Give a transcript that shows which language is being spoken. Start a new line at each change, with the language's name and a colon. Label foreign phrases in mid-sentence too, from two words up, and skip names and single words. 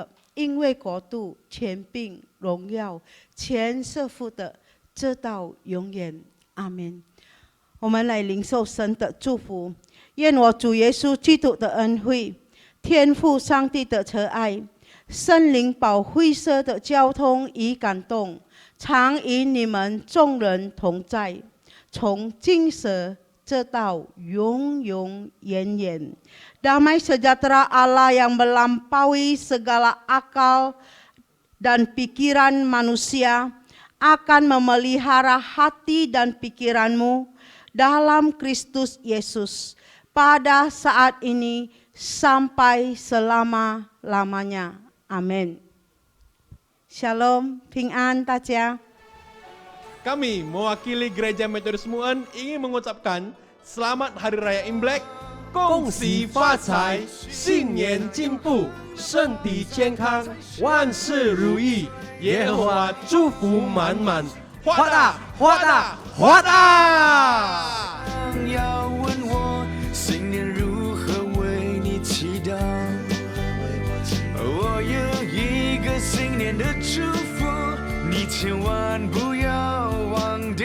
Chinese: 因为国度、权柄、荣耀，全是父的，直到永远。阿门。我们来领受神的祝福， 愿我主耶稣基督的恩惠、天父上帝的慈爱、圣灵保惠师的交通与感动，常与你们众人同在，从今时直到永永远远。
Indonesian: Damai sejahtera Allah yang melampaui segala akal dan pikiran manusia akan memelihara hati dan pikiranmu dalam Kristus Yesus pada saat ini sampai selama-lamanya. Amin. Shalom,
Chinese: 平安大家。
Indonesian: Kami mewakili Gereja Metodis Mu'en ingin mengucapkan Selamat Hari Raya Imlek,
Chinese: 恭喜发财，新年进步，身体健康，万事如意，耶和华祝福满满，花大花大花大！要问我新年如何为你祈祷，我有一个新年的祝福，你千万不要忘掉。